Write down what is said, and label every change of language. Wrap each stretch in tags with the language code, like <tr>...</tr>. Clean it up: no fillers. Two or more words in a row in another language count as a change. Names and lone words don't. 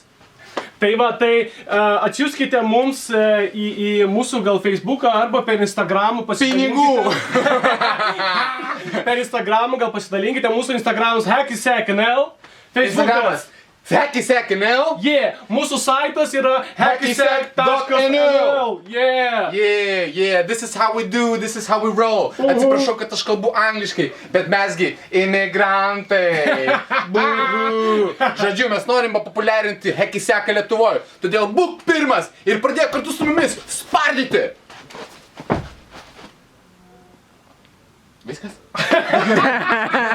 <lt>Tai va, tai atsiųskite mums į mūsų gal Facebooką arba per Instagramą Pinigų! Per Instagramą gal pasidalinkite, mūsų Instagramas Hacky Sack NL, Instagramas Hacky Sack NL. Mūsų saitas yra hackysack.nl.</lt> <en>Yeah. This is how we do, this is how we roll.</en> <lt>Atsiprašau, kad aš kalbu angliškai, bet mesgi imigrantai. Žodžiu, mes norim populiarinti Hacky Sacką Lietuvoje. Todėl būk pirmas ir pradėk kartu su mumis spardyti. Viskas?</lt>